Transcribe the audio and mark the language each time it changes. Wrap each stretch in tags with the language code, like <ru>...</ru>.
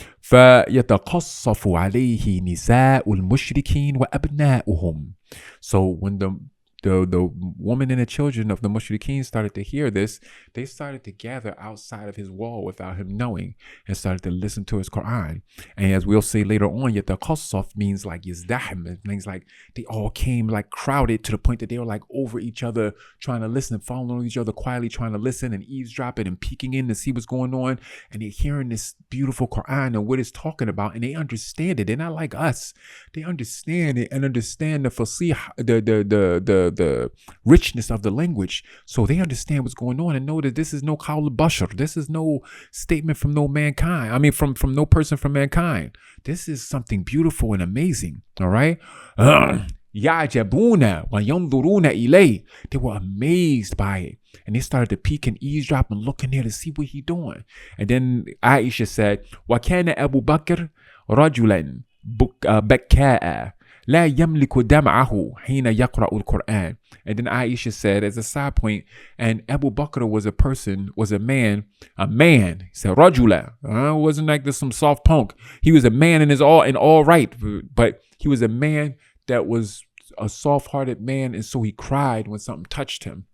<ar>فيتقصف عليه نساء المشركين وأبناؤهم.</ar> <en>So when the woman and the children of the mushrikeen started to hear this, they started to gather outside of his wall without him knowing, and started to listen to his Quran. And as we'll say later on, yataqassaf means like yazdahm. It means like they all came like crowded to the point that they were like over each other, trying to listen, following each other quietly, trying to listen and eavesdropping and peeking in to see what's going on. And they're hearing this beautiful Quran and what it's talking about, and they understand it. They're not like us. They understand it and understand the fasih, the richness of the language. So they understand what's going on and know that this is no qawl al-bashar. This is no statement from no mankind. I mean, from no person from mankind. This is something beautiful and amazing. All right.</en> <ar>يعجبون وينظرون إليه.</ar> <en>They were amazed by it, and they started to peek and eavesdrop and look in there to see what he's doing. And then Aishah said,</en> <ar>وكان أبو بكر رجلا بكاء لا يملك دمعه حين يقرأ القرآن.</ar> <en>And then Aisha said, as a side point, and Abu Bakr was a man. He said, Rajula. Wasn't like this some soft punk. He was a man in all right, but he was a man that was a soft-hearted man, and so he cried when something touched him.</en>